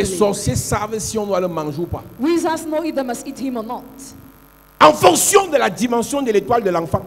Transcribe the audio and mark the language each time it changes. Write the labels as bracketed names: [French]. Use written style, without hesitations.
[French] les sorciers savent si on doit le manger ou pas. [English] wizards know if they must eat him or not. [French] En fonction de la dimension de l'étoile de l'enfant.